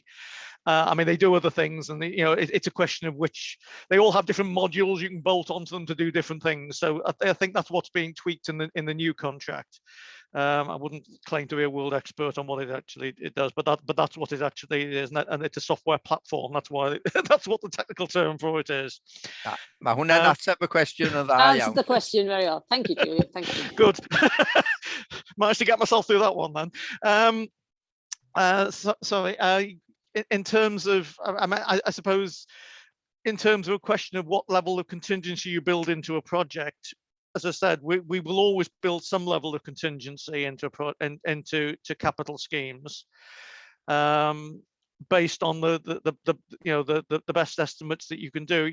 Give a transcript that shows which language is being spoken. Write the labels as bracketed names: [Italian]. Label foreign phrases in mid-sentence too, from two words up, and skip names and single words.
[English] I mean, they do other things, and it's a question of which they all have different modules you can bolt onto them to do different things. So I think that's what's being tweaked in the new contract. I wouldn't claim to be a world expert on what it does, but that's what it actually is, and it's a software platform. That's why that's what the technical term for it is. [Welsh] Ma hwnna'n ateb y cwestiwn yn dda [English] Answered [Welsh] iawn. [English] the question very well. Thank you, Julia. Thank you. Good. Managed to get myself through that one then. Sorry. In terms of, I suppose, in terms of a question of what level of contingency you build into a project, as I said, we will always build some level of contingency into capital schemes, based on the best estimates that you can do.